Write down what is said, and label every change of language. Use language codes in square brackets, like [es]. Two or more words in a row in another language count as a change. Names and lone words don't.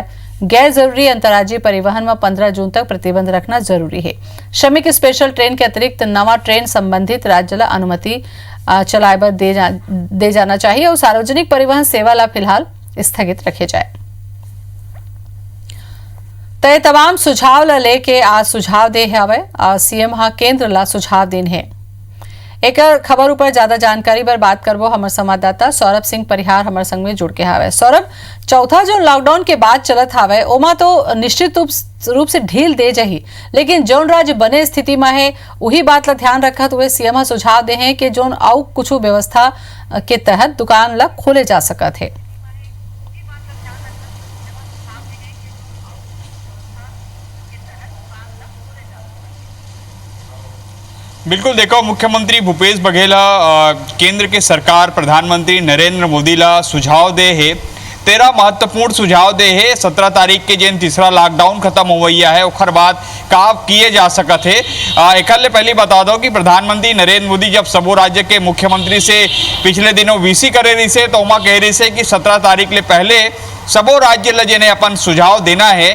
[hne] गैर जरूरी अंतर्राज्यीय परिवहन में 15 जून तक प्रतिबंध रखना जरूरी है। श्रमिक स्पेशल ट्रेन के अतिरिक्त नवा ट्रेन संबंधित राज्य ला अनुमति चलाए बर दे जाना चाहिए और सार्वजनिक परिवहन सेवा ला फिलहाल स्थगित रखे जाए। तो ये तमाम सुझाव ला लेके आज सुझाव दे हवे सीएम केंद्र ला सुझाव दिन है। एक खबर ऊपर ज्यादा जानकारी पर बात करबो हमर संवाददाता सौरभ सिंह परिहार हमर संग में जुड़ के हावे। सौरभ, चौथा जो लॉकडाउन के बाद चलत हावे ओमा तो निश्चित रूप से ढील दे जाही, लेकिन जौन राज्य बने स्थिति में है वही बात ला ध्यान रखत हुए सीएम सुझाव दे हैं कि जौन आउ कुछ व्यवस्था के तहत दुकान ला खोले जा सकत है। बिल्कुल, देखो मुख्यमंत्री भूपेश बघेल केंद्र के सरकार प्रधानमंत्री नरेंद्र मोदी ला सुझाव दे है, 13 महत्वपूर्ण सुझाव दे है। 17 तारीख के जिन तीसरा लॉकडाउन खत्म हो गया है ओखर बाद का किए जा सकत है। एक पहले बता दो कि प्रधानमंत्री नरेंद्र मोदी जब सबो राज्य के मुख्यमंत्री से पिछले दिनों वीसी करे रही से तो वहाँ कह रही से कि 17 तारीख ले पहले सबो राज्य ल जिन्हें अपन सुझाव देना है।